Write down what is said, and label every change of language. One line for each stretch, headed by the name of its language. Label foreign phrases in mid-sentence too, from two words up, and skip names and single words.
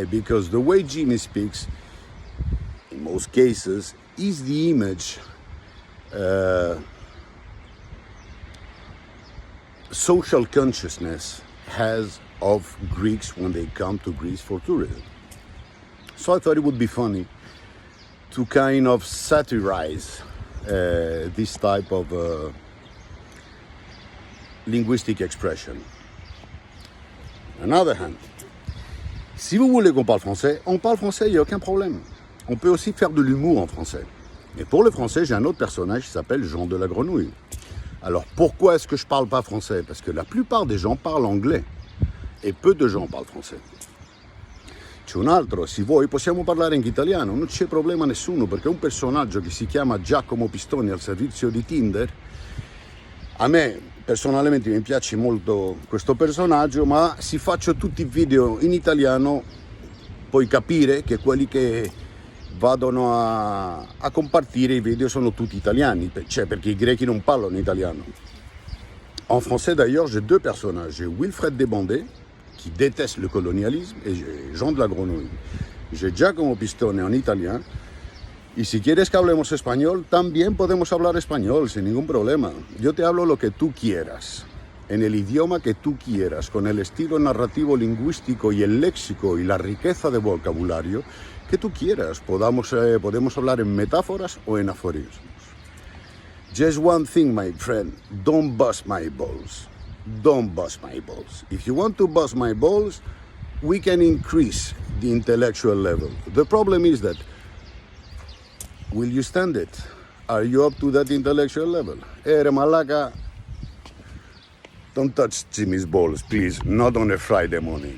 English: Because the way Jimmy speaks, in most cases, is the image social consciousness has of Greeks when they come to Greece for tourism. So I thought it would be funny to kind of satirize this type of linguistic expression. On the other hand,
French: si vous voulez qu'on parle français, on parle français, il n'y a aucun problème. On peut aussi faire de l'humour en français. Et pour le français, j'ai un autre personnage qui s'appelle Jean de la Grenouille. Alors pourquoi est-ce que je parle pas français? Parce que la plupart des gens parlent anglais e peu de gens parlent français.
Italian: C'è un altro, se vuoi possiamo parlare anche italiano, non c'è problema nessuno, perché un personaggio che si chiama Giacomo Pistoni al servizio di Tinder, a me personalmente mi piace molto questo personaggio, ma se faccio tutti i video in italiano puoi capire che quelli che vadano a compartire i video sono tutti italiani, cioè perché i grechi non parlano italiano.
French: En français d'ailleurs, j'ai deux personnages. J'ai Wilfred Desbandés, qui déteste le colonialisme, et j'ai Jean de la Grenouille. J'ai Giacomo Pistone en italien.
Spanish: Y si quieres que hablemos español, también podemos hablar español, sin ningún problema. Yo te hablo lo que tú quieras, en el idioma que tú quieras, con el estilo narrativo lingüístico y el léxico y la riqueza de vocabulario que tú quieras. Podemos hablar en metáforas o en aforismos.
English: Just one thing, my friend, don't bust my balls. Don't bust my balls. If you want to bust my balls, we can increase the intellectual level. The problem is that, will you stand it? Are you up to that intellectual level? Malaka, don't touch Jimmy's balls, please, not on a Friday morning.